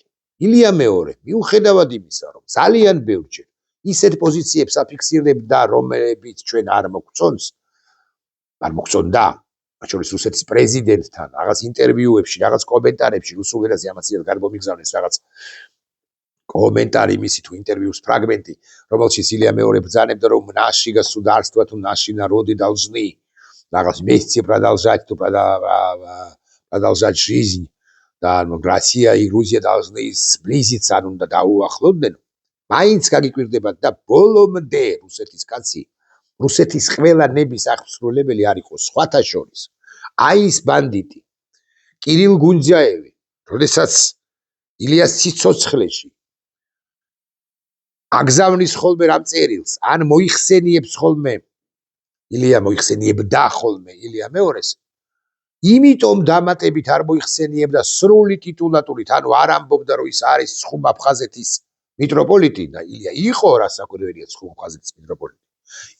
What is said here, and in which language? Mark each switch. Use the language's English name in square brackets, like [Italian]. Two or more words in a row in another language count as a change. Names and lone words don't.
[Georgian] ილია მეორე, მიუხედავად იმისა, რომ ძალიან ბევრჯერ ისეთ პოზიციებს აფიქსირებდა, რომლებიც ჩვენ არ მოგწონდა, მათ შორის რუსეთის პრეზიდენტთან, რაღაც ინტერვიუებში, რაღაც კომენტარებში, რუსულ ენაზე ამაც გამომიგზავნეს რაღაც კომენტარი მისი თუ ინტერვიუს ფრაგმენტი, რომელშიც ილია მეორე ბრძანებდა, რომ [Russian] наши государства, [Georgian] თუ [Russian] наши народы должны [Georgian] რაღაც [Russian] вместе продолжать жизнь, [Georgian] და [Russian] Россия и Грузия должны сблизиться, [Georgian] ან უნდა დაუახლოვდნენ. მაინც გაგიკვირდებათ და ბოლომდე რუსეთის კაცი, რუსეთის ყველა ნების აღსრულებელი არ იყო სხვათა შორის. აი ის ბანდიტი, კირილ გუნძიაევი, როდესაც ილიას ციცოცხლეში აგზავნის ხოლმე რამ წერილს, ან მოიხსენიებს ხოლმე, ილია მოიხსენიებდა ხოლმე ილია მეორეს, იმიტომ დამატებით არ მოიხსენიებდა სრული ტიტულატურით, ანუ არ ამბობდა, რომ ის არის ცხუმ-აფხაზეთის მიტროპოლიტი და ილია იყო რასაკვირველია ცხუმ-აფხაზეთის მიტროპოლიტი.